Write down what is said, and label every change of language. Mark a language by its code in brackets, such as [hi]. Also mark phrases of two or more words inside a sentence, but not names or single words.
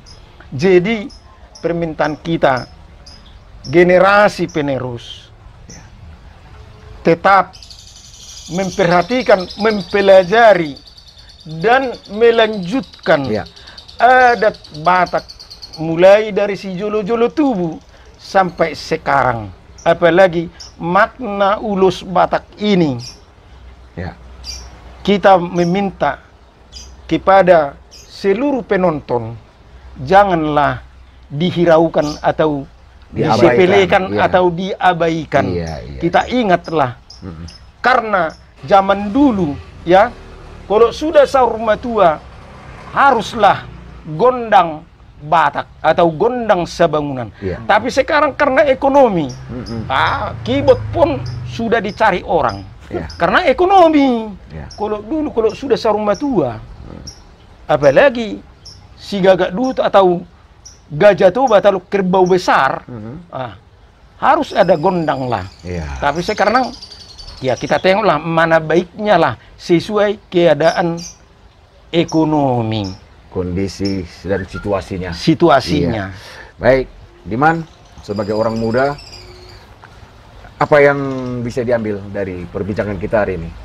[id] Jadi permintaan kita generasi penerus tetap memperhatikan, mempelajari dan melanjutkan adat Batak mulai dari [bbc] si jolo-jolo tubuh [id] sampai sekarang. Apalagi makna ulus Batak ini. Kita meminta kepada seluruh penonton janganlah dihiraukan atau disepelekan atau diabaikan. Kita ingatlah karena zaman dulu ya, kalau sudah Saurmatua haruslah gondang Batak atau gondang sebangunan. Tapi sekarang karena ekonomi, keyboard pun sudah dicari orang. Karena ekonomi. Kalau dulu kalau sudah Saurmatua, apalagi [bbc] si gagak duhut [id] atau gajah toba atau kerbau besar, harus ada gondang lah. Tapi sekarang ya kita tengoklah mana baiknya lah sesuai keadaan ekonomi, kondisi dan situasinya. Baik, Diman, sebagai orang muda, apa yang bisa diambil dari perbincangan kita hari ini?